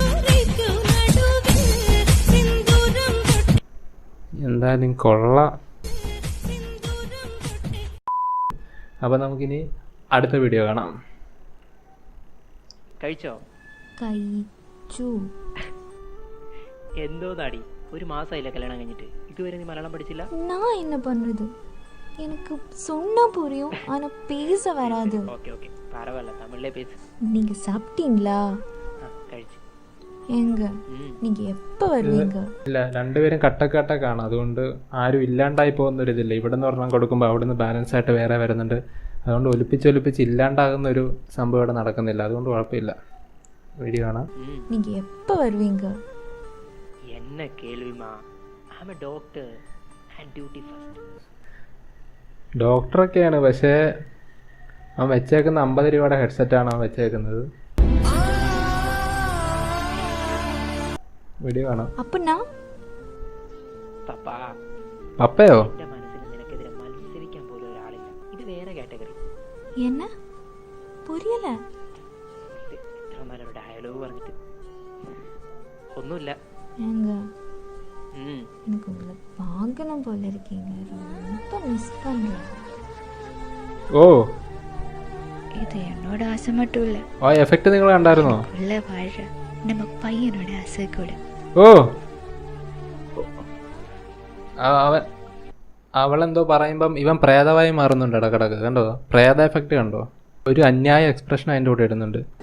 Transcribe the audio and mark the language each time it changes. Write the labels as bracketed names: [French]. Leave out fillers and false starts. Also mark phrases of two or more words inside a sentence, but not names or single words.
[Malayalam] എന്തായാലും കൊള്ളാം. അപ്പോൾ നമുക്കിനി അടുത്ത വീഡിയോ കാണാം. കഴിച്ചോ? കഴിച്ചു. എന്തോ നാടി, ഒരു മാസമായില്ല കല്യാണം കഴിഞ്ഞിട്ട്, ഇതുവരെ നീ മലയാളം പഠിച്ചില്ല? [Tamil] நான் என்ன பண்றது? எனக்கு சொன்னா புரியும், ஆனா பேச வராது. [Malayalam] ഓക്കെ ഓക്കെ, പരവായില്ല, തമിഴിലേ പേസ്. [Tamil] நீங்க சாப்பிட்டீங்களா? [Malayalam] കഴിച്ചു. [Tamil] எங்க நீங்க எப்ப வருவீங்க? [Malayalam] ഇല്ല, രണ്ടുപേരും കട്ടക്കാണ്, അതുകൊണ്ട് ആരും ഇല്ലാണ്ടായി പോകുന്നൊരിതില്ല. ഇവിടെ നിന്ന് ഒരെണ്ണം കൊടുക്കുമ്പോൾ അവിടെ നിന്ന് ബാലൻസ് ആയിട്ട് വേറെ വരുന്നുണ്ട്. അതുകൊണ്ട് ഒലിപ്പിച്ച് ഇല്ലാണ്ടാകുന്ന ഒരു സംഭവം ഇവിടെ നടക്കുന്നില്ല. അതുകൊണ്ട് കുഴപ്പമില്ല. വീഡിയോ കാണാം. [Tamil] நீங்க எப்ப வருவீங்க? என்ன கேள்விமா? [English] I'm a doctor and duty first. [Malayalam] ഡോക്ടറൊക്കെയാണ്, പക്ഷേ അവൻ വെച്ചേക്കുന്ന 50 രൂപയുടെ ഹെഡ്സെറ്റാണ് അവൻ വെച്ചേക്കുന്നത്. വീഡിയോ കാണാം. [Tamil] அப்பனா [Malayalam] പപ്പാ, പപ്പയോ? എന്റെ മനസ്സിൽ നിനക്കെതിരെ മത്സരിക്കാൻ പോലും ഒരാളില്ല. ഇത് വേറെ കാറ്റഗറി. [Tamil] என்ன புரியல? [Malayalam] ഇത്ര നല്ല ഡയലോഗ് പറഞ്ഞിട്ട് ഒന്നുമില്ല. [Tamil] ஏங்க எனக்கு உங்களை பார்க்கணும் போல இருக்கீங்க, ரொம்ப மிஸ் பண்றேன். [Malayalam] ഓ, [Tamil] இது என்னோட ஆசை மட்டும் இல்ல, [Malayalam] ആ എഫക്റ്റ് നിങ്ങൾ കണ്ടായിരുന്നോ? [Tamil] உள்ள வாழ்ற நம்ம பையனோட ஆசை கூட. [Malayalam] ഓ, അവളെന്തോ പറയുമ്പം ഇവൻ പ്രേതമായി മാറുന്നുണ്ട് ഇടക്കിടക്ക്. കണ്ടോ? പ്രേത എഫക്റ്റ് കണ്ടോ? ഒരു അന്യായ എക്സ്പ്രഷൻ അതിൻ്റെ കൂടെ ഇടുന്നുണ്ട്.